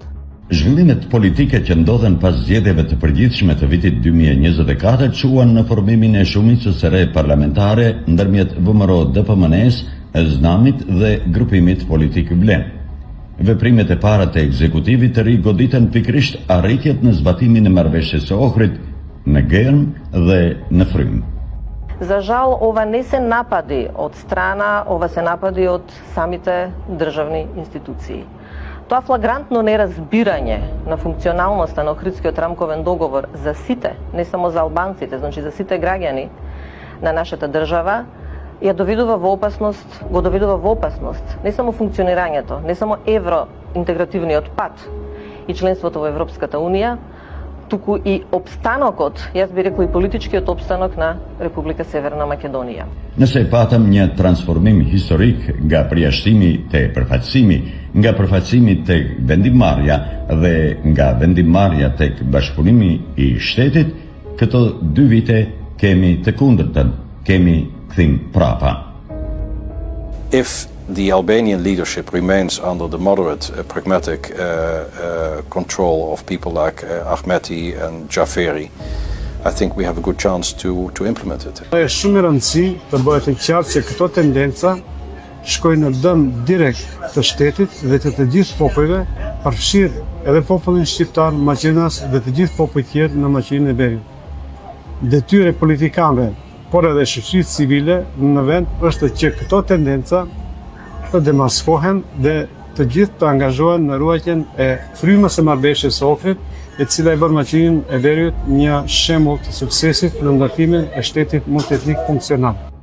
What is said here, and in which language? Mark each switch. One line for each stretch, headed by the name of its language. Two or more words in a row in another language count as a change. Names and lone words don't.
Albanian: Zhvillimet politike që ndodhen pas zgjedhjeve të përgjithshme të vitit 2024 çuan në formimin e shumicës së re parlamentare ndërmjet VMRO-DPMNE-s, Znamit dhe grupimit politik Vlen. Veprimet e para të ekzekutivit të ri goditen pikrisht arritjet në zbatimin e marrëveshjes së Ohrit, në Germ dhe në Frym.
Macedonian: За жал, ова не се напади од страна, ова се напади од самите државни институции. Тоа флагрантно неразбирање на функционалноста на Охридскиот рамковен договор за сите, не само за албанците, значи за сите граѓани на нашата држава, го доведува во опасност не само функционирањето, не само евроинтегративниот пат и членството во Европската Унија, туку и обстанокот, јас би рекла и политичкиот обстанок на Република Северна Македонија.
Albanian: Nëse patëm një transformim historik nga përjashtimi te përfaqësimi, nga përfaqësimi tek vendimmarrja dhe nga vendimmarrja tek bashkëpunimi i shtetit, këto 2 vite kemi të kundërtën, kemi kthim prapa.
English: If the Albanian leadership remains under the moderate, pragmatic control of people like Ahmeti and Jaferi, I think we have a good chance to implement it.
Albanian: Është shumë e rëndësishme të bëhet e qartë se këto tendenca shkojnë në dëm direkt të shtetit dhe të gjithë popujve, përfshirë edhe popullin shqiptar, Maqedonas dhe të gjithë popujt tjerë në Maqedoninë e Veriut. Detyra e politikanëve, por edhe shoqërisë civile në vend është që këto tendenca të demaskohen dhe të gjithë të angazhohen në ruajtjen e frymës së marrëveshjes së Ohrit, e cila e bën Maqedoninë e Veriut një shembull të suksesit në ndërtimin e shtetit multietnik funksional.